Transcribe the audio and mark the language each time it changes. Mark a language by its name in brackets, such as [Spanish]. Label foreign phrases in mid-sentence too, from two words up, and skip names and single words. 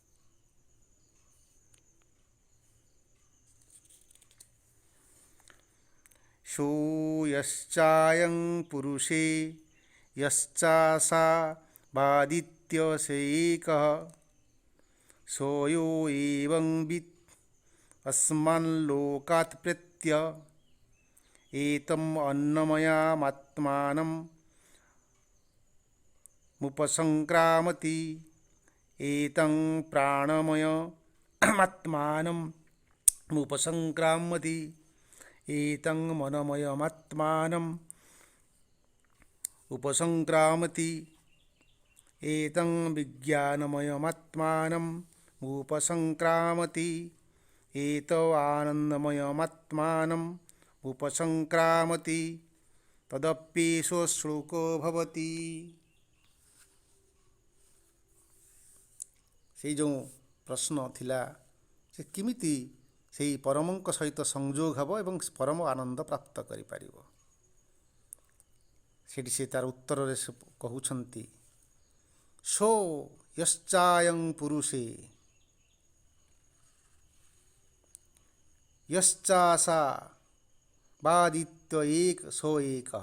[Sanskrit] ସୋ ୟଶ୍ଚାୟଂ ପୁରୁଷେ ୟଶ୍ଚାସା ବାଦିତ୍ୟ ସୈକଃ ସୋୟୋ ଏବଂ ବିତ୍ अस्मान् लोकात् प्रेत्य एतम् अन्नमयमात्मानम् उपसंक्रामति एतं प्राणमयमात्मानम् उपसंक्रामति एतं मनमयमात्मानम् उपसंक्रामति एतं विज्ञानमयमात्मानम् उपसंक्रामति एतो आनन्दमयमात्मानम् उपसंक्रामति तदप्येषो श्लोको भवति। [Odia] ସେଇ ଯେଉଁ ପ୍ରଶ୍ନ ଥିଲା ସେ କେମିତି ସେଇ ପରମଙ୍କ ସହିତ ସଂଯୋଗ ହେବ ଏବଂ ପରମ ଆନନ୍ଦ ପ୍ରାପ୍ତ କରିପାରିବ, ସେଠି ସେ ତାର ଉତ୍ତରରେ ସେ କହୁଛନ୍ତି [Sanskrit] ସୋ ୟଶ୍ଚାୟଂ ପୁରୁଷେ ୟଶ୍ଚାସା ବାଦିତ୍ୟ ଏକ ସୋ ଏକଃ।